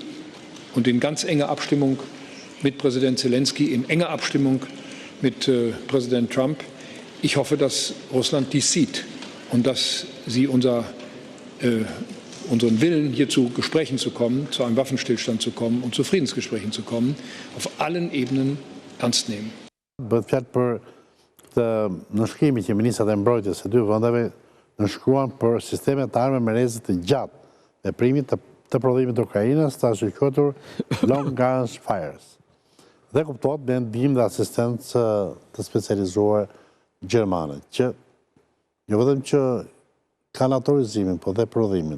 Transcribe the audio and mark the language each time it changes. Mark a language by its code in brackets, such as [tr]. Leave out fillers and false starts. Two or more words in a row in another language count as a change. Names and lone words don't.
[de] Und in ganz enger Abstimmung mit Präsident Zelensky, in enger Abstimmung mit Präsident Trump. Ich hoffe, dass Russland dies sieht und dass sie unseren Willen, hier zu Gesprächen zu kommen, zu einem Waffenstillstand zu kommen und zu Friedensgesprächen zu kommen, auf allen Ebenen ernst nehmen. [sq] Nënshkrimi që ministrat e mbrojtjes së dy vendeve nënshkruan për sisteme të armë me rezë të gjatë veprimit të prodhimit të Ukrainës, të quajtur Long Range Fires. Dhe kuptohet me ndihmë dhe asistencë të specializuar gjermane, që jo vetëm që kanë autorizimin, po dhe prodhimin.